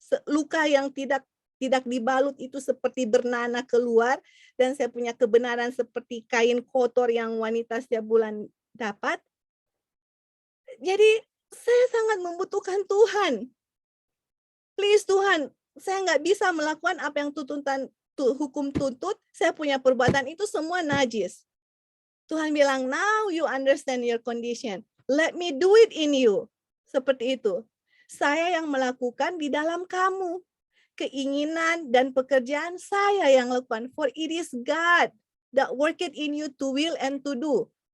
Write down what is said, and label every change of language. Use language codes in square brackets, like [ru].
[id] luka yang tidak dibalut itu seperti bernanah keluar, dan saya punya kebenaran seperti kain kotor yang wanita setiap bulan dapat. Jadi saya sangat membutuhkan Tuhan. Please Tuhan, saya nggak bisa melakukan apa yang tuntutan hukum tuntut, saya punya perbuatan itu semua najis. Tuhan bilang, [en] now you understand your condition. Let me do it in you. [id] Seperti itu. Saya yang melakukan di dalam kamu. Keinginan dan pekerjaan saya yang lakukan. [en] For it is God that work it in you to will and to do.